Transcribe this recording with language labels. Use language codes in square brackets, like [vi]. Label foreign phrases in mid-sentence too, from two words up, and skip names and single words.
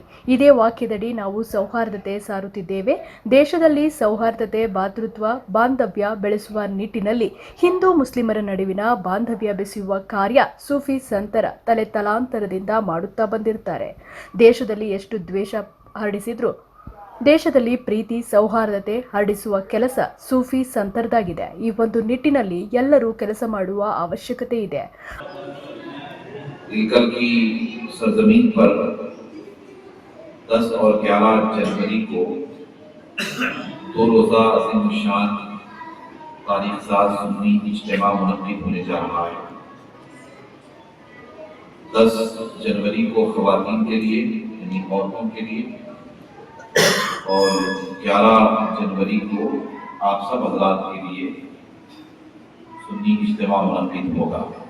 [kn] ಇದೇ ವಾಕ್ಯದಡಿ ನಾವು ಸೌಹಾರ್ದತೆ ಸಾರುತ್ತಿದ್ದೇವೆ. ದೇಶದಲ್ಲಿ ಸೌಹಾರ್ದತೆ ಭಾತೃತ್ವ ಬಾಂಧವ್ಯ ಬೆಳೆಸುವ ನಿಟ್ಟಿನಲ್ಲಿ ಹಿಂದೂ ಮುಸ್ಲಿಮರ ನಡುವಿನ ಬಾಂಧವ್ಯ ಬೆಸೆಯುವ ಕಾರ್ಯ ಸೂಫಿ ಸಂತರ ತಲೆತಲಾಂತರದಿಂದ ಮಾಡುತ್ತಾ ಬಂದಿರುತ್ತಾರೆ. ದೇಶದಲ್ಲಿ ಎಷ್ಟು ದ್ವೇಷ ಹರಡಿಸಿದ್ರು ದೇಶದಲ್ಲಿ ಪ್ರೀತಿ ಸೌಹಾರ್ದತೆ ಹರಡಿಸುವ ಕೆಲಸ ಸೂಫಿ ಸಂತರದಾಗಿದೆ. ಈ ಒಂದು ನಿಟ್ಟಿನಲ್ಲಿ ಎಲ್ಲರೂ ಕೆಲಸ ಮಾಡುವ ಅವಶ್ಯಕತೆ ಇದೆ. [hi] इलकल की सरजमीन पर 10 और 11 जनवरी को दो रोज़ा अज़ीम शान तारीख साज सुन्नी इज्तिमा मुनक़्क़िद होने जा रहा है। 10 जनवरी को ख़वातीन के लिए यानी औरतों के लिए और 11 जनवरी को आप सब हज़रात के लिए सुन्नी इज्तिमा मुनक़्क़िद होगा।